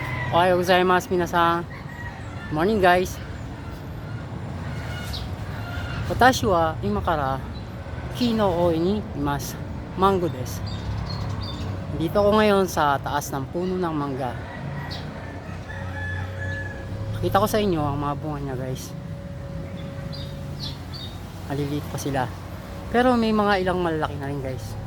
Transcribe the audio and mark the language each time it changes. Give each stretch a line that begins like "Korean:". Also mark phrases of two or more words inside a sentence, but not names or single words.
Japanese: おはようございます皆さん.
English: Morning guys.
Japanese: 私は今から木のおいにいます. マンゴーです.
Filipino: Dito ako ngayon sa taas ng puno ng mangga. Kita ko sa inyo ang mga bunga niya guys. Maliliit pa sila. Pero may mga ilang malalaki na rin guys.